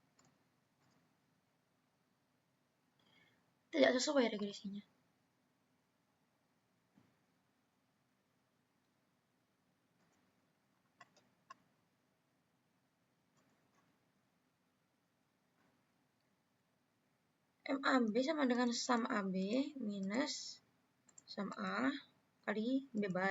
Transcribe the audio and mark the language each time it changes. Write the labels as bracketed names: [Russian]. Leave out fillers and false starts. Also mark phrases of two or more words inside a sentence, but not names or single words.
[Indonesian] Tidak sesuai regresinya. MAB sama dengan sum AB minus sum A kali B bar.